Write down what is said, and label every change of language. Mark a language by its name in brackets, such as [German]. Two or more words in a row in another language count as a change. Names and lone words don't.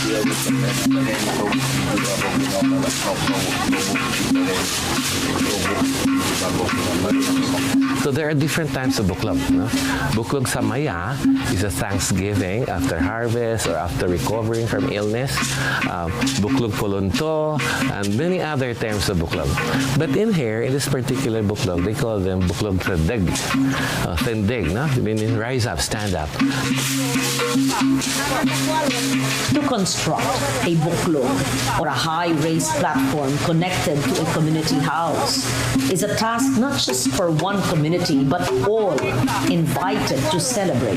[English] So there are different types of buklog. No? Buklog sa Maya is a Thanksgiving after harvest or after recovering from illness. Buklog Polonto and many other terms of buklog. But in here, in this particular buklog, they call them buklog tendig. Tendig, no? Meaning rise up, stand up. To construct a buklog or a high-raised platform connected to a community house is a task not just for one community community, but all invited to celebrate.